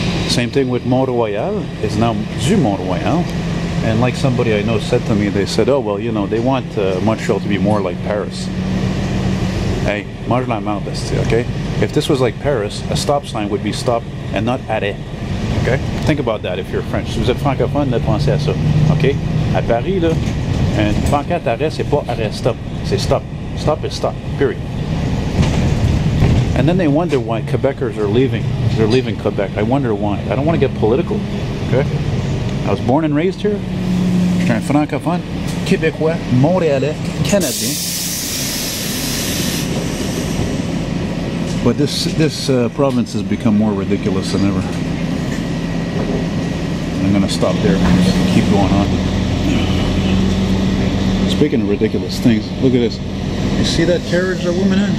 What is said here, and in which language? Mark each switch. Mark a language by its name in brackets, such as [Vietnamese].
[English] Same thing with Montreal, it's now Du Montreal. And like somebody I know said to me, they said, oh well, you know, they want Montreal to be more like Paris. Hey, [French] mange la merde, [English] okay? If this was like Paris, a stop sign would be stop and not arrêt. Okay? Think about that if you're French. [French] Si vous êtes francophone, pensez à ça. Okay? À Paris, là, un pancarte arrêt, c'est pas arrêt stop. C'est stop. [English] Stop is stop. Period. And then they wonder why Quebecers are leaving. They're leaving Quebec. I wonder why. I don't want to get political. Okay? I was born and raised here. [French] Je suis un francophone, québécois, montréalais, canadien. [English] But this province has become more ridiculous than ever. I'm going to stop there and just keep going on. Speaking of ridiculous things, look at this. You see that carriage that woman had?